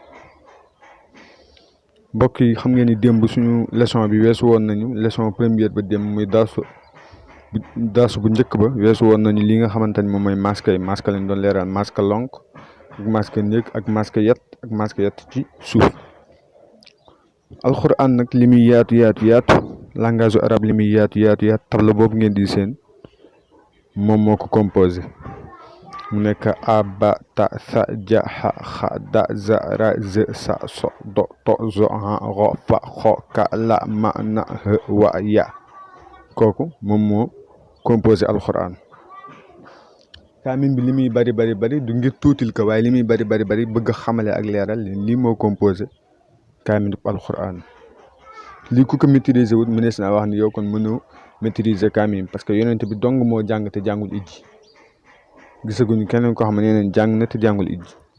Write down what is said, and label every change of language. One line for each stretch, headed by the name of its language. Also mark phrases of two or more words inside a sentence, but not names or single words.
Wolof: mbokk yi xam ngeen ni démb suñu leçon bi weesu woon nañu
French: leçon première
Wolof: ba démb muy daasu bu njëkk ba weesu woon nañu li nga xamante ni moom mooy masque yi masque lañ doon leeral masque lonk ak masque néeg ak masque yett ci suuf alquran nag li muy yaatu
French: langage arabe
Wolof: li muy yaatu tableau boobu ngeen di seen moom moo ko composé mu nekk a
Arabic: ba ta sa ja ha xa da za ra ze sa so do to zo ha ro fa xo ka la ma
Wolof: na he wa ya kooku moom moo composé alquran kaamin bi li muy bari du ngir tuutil ko waaye li muy bari bëgg xamale ak leeral lii moo composé kaamin alquran lii ku ko maîtriser wut mënees naa wax ni yow kon mënoo maîtriser kaamin
French: parce que
Wolof: yonent bi dong moo jàng te jàngul ijji gisaguñu keneen koo xam ne neen jàng na te jàngul ijji